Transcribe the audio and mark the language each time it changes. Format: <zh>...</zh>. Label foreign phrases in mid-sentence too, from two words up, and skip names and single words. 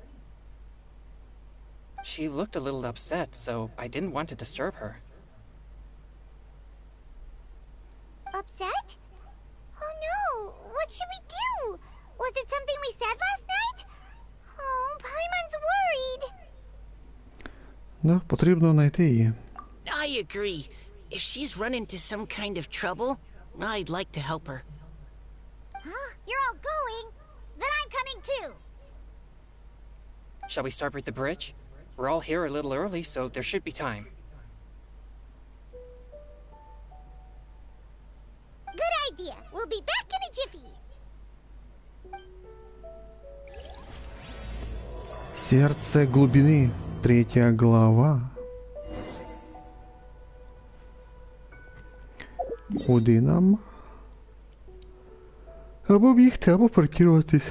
<en>She looked a little upset, so I didn't want to disturb her. Upset? Oh no! What should we do? Was it something we said last night? Oh, Paimon's worried.</en> <uk>Да, потрібно знайти її.</uk> <en>I agree. If she's run into some kind of trouble, I'd like to help her. Huh? You're all going? Then I'm coming too. Shall we start with the bridge? We're all here a little early, so there should be time. Good idea. We'll be back in a jiffy.</en> <ru>Сердце глубины. 3 глава.</ru> <uk>Куди нам? Або бігти, або паркуватись.</uk>